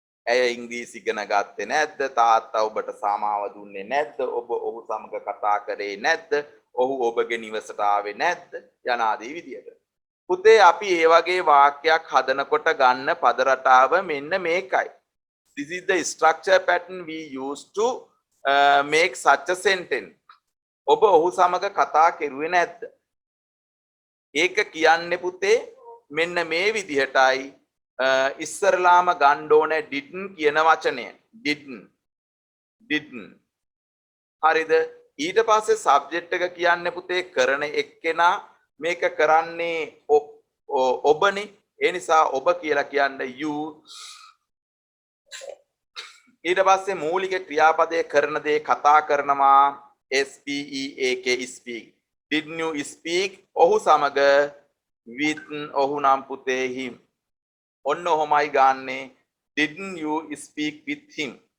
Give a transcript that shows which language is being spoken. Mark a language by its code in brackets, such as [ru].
[si] ඇය ඉංග්‍රීසි ඉගෙන ගත්තේ නැද්ද? තාත්තා ඔබට සමාව දුන්නේ නැද්ද? ඔබ ඔහු සමග කතා කරේ නැද්ද? ඔහු ඔබගේ නිවසට ආවේ නැද්ද? යනාදී විදියට. පුතේ අපි මේ වගේ වාක්‍යයක් හදනකොට ගන්න පද රටාව මෙන්න මේකයි. [en] This is the structure pattern we use to make such a sentence. [si] ඔබ ඔහු සමග කතා කෙරුවේ නැද්ද? ඒක කියන්නේ පුතේ මෙන්න මේ විදිහටයි. ඉස්සරලාම ගන්න ඕනේ didn't කියන වචනය. didn't. හරිද? ඊට පස්සේ subject එක කියන්නේ පුතේ කරන එක්කෙනා. මේක කරන්නේ ඔබනේ. ඒ නිසා ඔබ කියලා කියන්නේ you. ඊට පස්සේ මූලික ක්‍රියාපදයේ කරන දේ කතා කරනවා. [en] speak speak. Didn't you speak [si] ඔහු සමග [en] with [si] ඔහු නම් පුතේ [en] him. [si] ඔන්න ඔහොමයි ගන්නේ. [en] Didn't you speak with him?